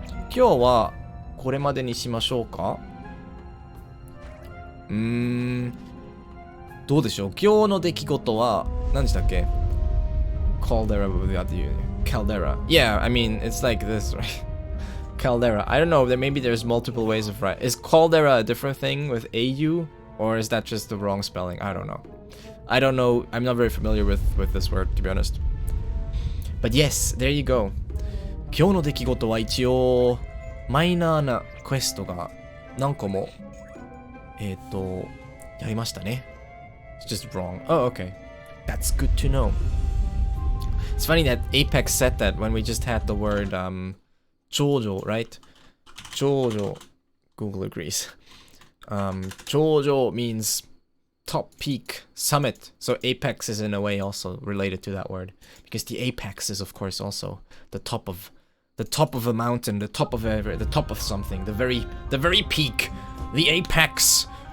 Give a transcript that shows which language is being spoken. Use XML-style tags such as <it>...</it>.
<ja>今日はこれまでにしましょうか。どうでしょう。今日の出来事は何でしたっけ。</ja> <en>Caldera without you. Caldera. Yeah, I mean, it's like this, right? Caldera. I don't know, maybe there's multiple ways of writing. Is Caldera a different thing with AU? Or is that just the wrong spelling? I don't know. I don't know. I'm not very familiar with this word, to be honest. But yes, there you go.</en> <ja>今日の出来事は一応、マイナーなクエストが何個も、やりましたね。</ja> <en>It's just wrong. Oh, okay. That's good to know. It's funny that Apex said that when we just had the word Jojo, right? Jojo. Google agrees. Jojo means top peak, summit. So Apex is in a way also related to that word. Because the apex is of course also the top of a mountain, the top of something, the very peak, the apex.</en>